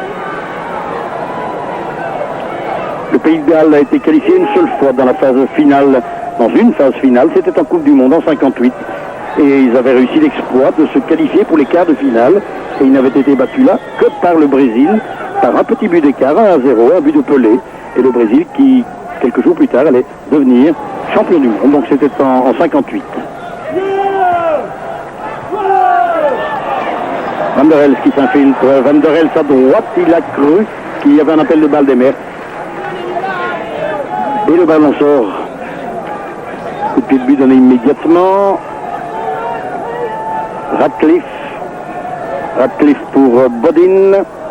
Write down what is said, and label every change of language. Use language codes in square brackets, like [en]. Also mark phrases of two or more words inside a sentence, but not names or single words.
[fr] Le Pays de Galles a été qualifié une seule fois dans une phase finale. C'était en Coupe du Monde en 58. Et ils avaient réussi l'exploit de se qualifier pour les quarts de finale. Et ils n'avaient été battus là que par le Brésil, par un petit but d'écart, 1-0, un but de Pelé. Et le Brésil qui, quelques jours plus tard, allait devenir champion du monde. Donc c'était en 58. Van der Elf qui s'infiltre. Van der Elf à droite, il a cru qu'il y avait un appel de balle des mers. Et le ballon sort. Coup de pied de but donné immédiatement. Ratcliffe pour Bodin.